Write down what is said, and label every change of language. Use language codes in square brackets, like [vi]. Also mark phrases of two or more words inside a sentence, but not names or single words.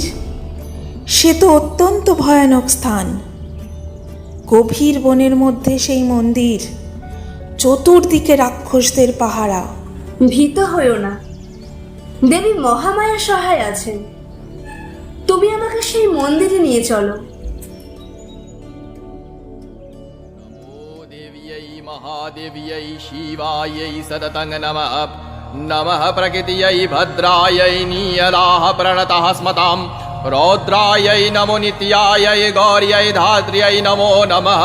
[bn] সে তো অত্যন্ত ভয়ানক স্থান। গভীর বনের মধ্যে সেই মন্দির, চতুর্দিকে রাক্ষসদের পাহারা। ভীত হইও না, দেবী মহামায়া সহায় আছেন। তুমি আমাকে সেই মন্দিরে নিয়ে চলো। [sa] महादेव्यै शिवायै सततं नमः। नमः प्रकृत्यै भद्रायै नीयलाः प्रणतः स्मतां। रौद्रायै नमो नित्यायै गौर्यै धात्र्यै नमो नमः।